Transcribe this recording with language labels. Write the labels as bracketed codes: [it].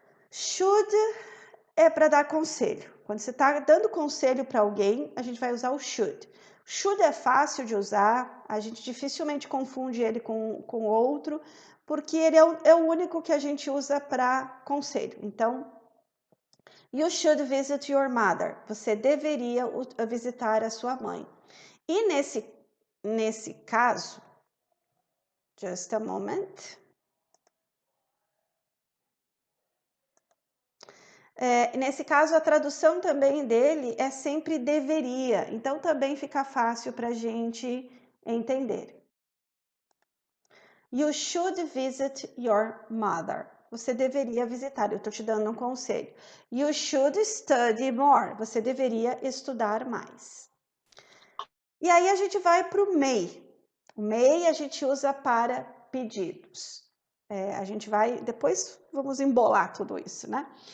[pt] Should é para dar conselho. Quando você está dando conselho para alguém, a gente vai usar o should. Should é fácil de usar, a gente dificilmente confunde ele com outro, porque ele é o único que a gente usa para conselho. [en] Então, you should visit your mother. [pt] Você deveria visitar a sua mãe. E nesse caso, [en] just a moment. [pt] Nesse caso, a tradução também dele é sempre deveria, então também fica fácil para a gente entender. [en] You should visit your mother. [pt] Você deveria visitar, eu estou te dando um conselho. [en] You should study more. [pt] Você deveria estudar mais. E aí a gente vai para o may. O may a gente usa para pedidos. A gente vai, depois vamos embolar tudo isso, né?